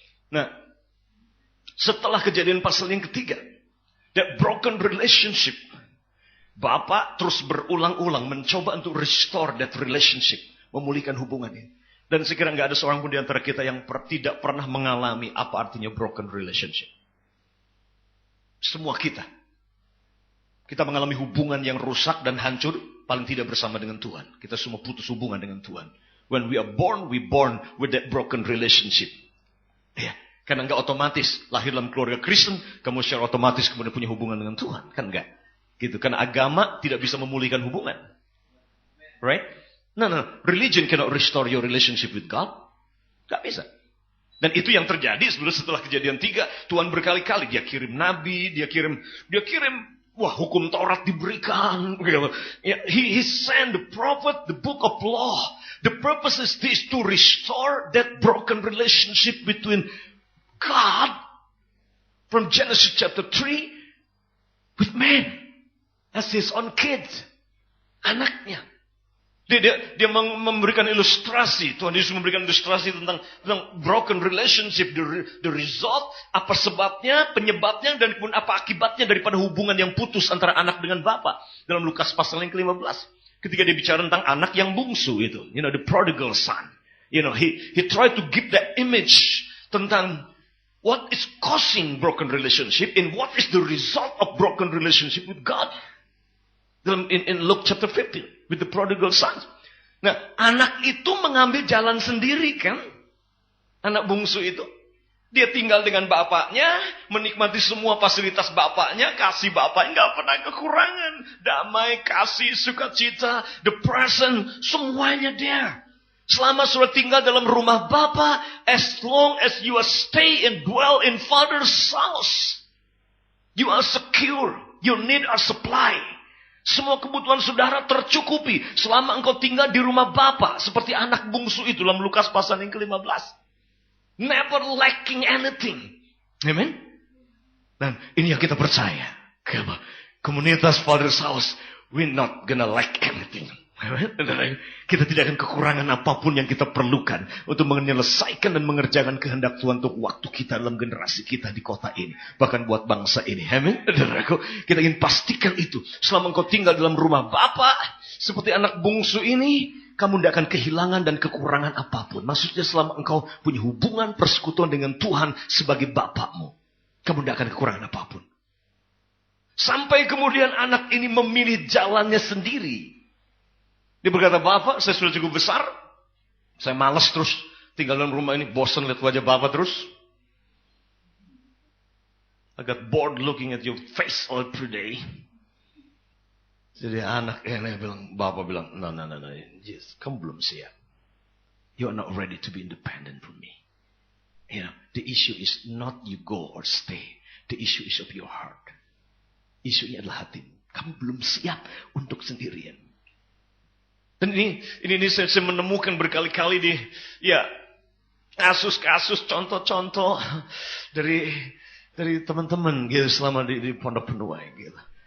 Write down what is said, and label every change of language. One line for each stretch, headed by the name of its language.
Indonesian: Nah, setelah kejadian pasal yang ketiga,
English: that broken relationship,
Indonesian: Bapak terus berulang-ulang mencoba untuk
English: restore that relationship,
Indonesian: memulihkan hubungan ini. Dan saya kira nggak ada seorang pun di antara kita yang tidak pernah mengalami apa artinya
English: broken relationship.
Indonesian: Semua kita mengalami hubungan yang rusak dan hancur, paling tidak bersama dengan Tuhan. Kita semua putus hubungan dengan Tuhan.
English: When we are born, we born with that broken relationship.
Indonesian: Ya, karena nggak otomatis lahir dalam keluarga Kristen, kamu secara otomatis kemudian punya hubungan dengan Tuhan, kan nggak? Gitu, karena agama tidak bisa memulihkan hubungan,
English: right? No, religion cannot restore your relationship with God,
Indonesian: nggak bisa. Dan itu yang terjadi setelah kejadian 3, Tuhan berkali-kali dia kirim nabi, dia kirim, wah hukum Taurat diberikan.
English: He sent the prophet, the book of law. The purpose is this, to restore that broken relationship between God from Genesis chapter 3 with man as his own kid,
Indonesian: anaknya. Dia memberikan ilustrasi. Tuhan Yesus memberikan ilustrasi tentang
English: broken relationship. The result,
Indonesian: apa sebabnya, penyebabnya, dan kemudian apa akibatnya daripada hubungan yang putus antara anak dengan bapa. Dalam Lukas pasal yang ke-15. Ketika dia bicara tentang anak yang bungsu itu.
English: The prodigal son. He tried to give that image
Indonesian: tentang
English: what is causing broken relationship and what is the result of broken relationship with God. In Luke chapter 15. With the prodigal son.
Indonesian: Nah, anak itu mengambil jalan sendiri kan? Anak bungsu itu. Dia tinggal dengan bapaknya, menikmati semua fasilitas bapaknya, kasih bapaknya, nggak pernah kekurangan. Damai, kasih, sukacita,
English: the present,
Indonesian: semuanya
English: there.
Indonesian: Selama sudah tinggal dalam rumah bapa,
English: as long as you are stay and dwell in father's house, you are secure, your need are supplied.
Indonesian: Semua kebutuhan saudara tercukupi selama engkau tinggal di rumah bapa. Seperti anak bungsu itu dalam Lukas pasal yang ke-15.
English: Never lacking anything.
Indonesian: Amen. Dan ini yang kita percaya.
English: Komunitas Father's House, we're not gonna lack anything.
Indonesian: Kita tidak akan kekurangan apapun yang kita perlukan untuk menyelesaikan dan mengerjakan kehendak Tuhan untuk waktu kita dalam generasi kita di kota ini. Bahkan buat bangsa ini. Amin. Kita ingin pastikan itu. Selama engkau tinggal dalam rumah Bapa, seperti anak bungsu ini, kamu tidak akan kehilangan dan kekurangan apapun. Maksudnya selama engkau punya hubungan persekutuan dengan Tuhan sebagai Bapakmu, kamu tidak akan kekurangan apapun. Sampai kemudian anak ini memilih jalannya sendiri. Dia berkata, Bapak, saya sudah cukup besar. Saya malas terus tinggal dalam rumah ini. Bosan lihat wajah Bapak terus.
English: I got bored looking at your face all every day.
Indonesian: Jadi anak ini bilang, Bapak bilang,
English: no. Yes,
Indonesian: kamu belum siap.
English: You are not ready to be independent from me. The issue is not you go or stay. The issue is of your heart.
Indonesian: Isunya adalah hatimu. Kamu belum siap untuk sendirian. Dan ini saya menemukan berkali-kali di kasus-kasus, contoh-contoh dari teman-teman gitu selama di Pondok Penuai gitu.